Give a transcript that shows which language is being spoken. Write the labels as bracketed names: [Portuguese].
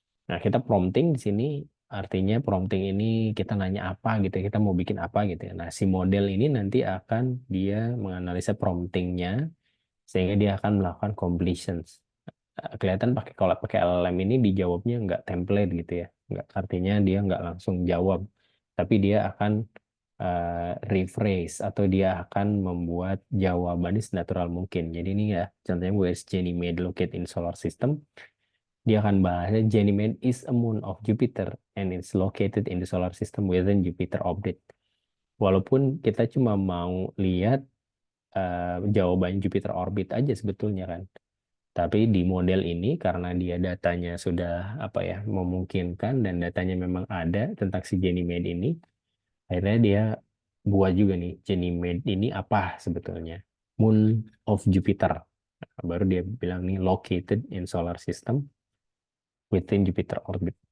[Indonesian] Nah, kita prompting di sini artinya prompting ini kita nanya apa gitu ya, kita mau bikin apa gitu ya. Nah, si model ini nanti akan dia menganalisa promptingnya sehingga dia akan melakukan completions. Kelihatan pakai kalau pakai LLM ini dijawabnya nggak template gitu ya, nggak artinya dia nggak langsung jawab, tapi dia akan rephrase atau dia akan membuat jawabannya senatural mungkin. Jadi ini ya contohnya [English] where is Ganymede located in solar system, [Indonesian] dia akan bahasnya [English] Ganymede is a moon of Jupiter and it's located in the solar system within Jupiter orbit. [Indonesian] Walaupun kita cuma mau lihat jawaban Jupiter orbit aja sebetulnya kan. Tapi di model ini karena dia datanya sudah apa ya memungkinkan dan datanya memang ada tentang si Ganymede ini, akhirnya dia buat juga nih Ganymede ini apa sebetulnya? [English] Moon of Jupiter. [Indonesian] Baru dia bilang nih [English] located in solar system within Jupiter orbit.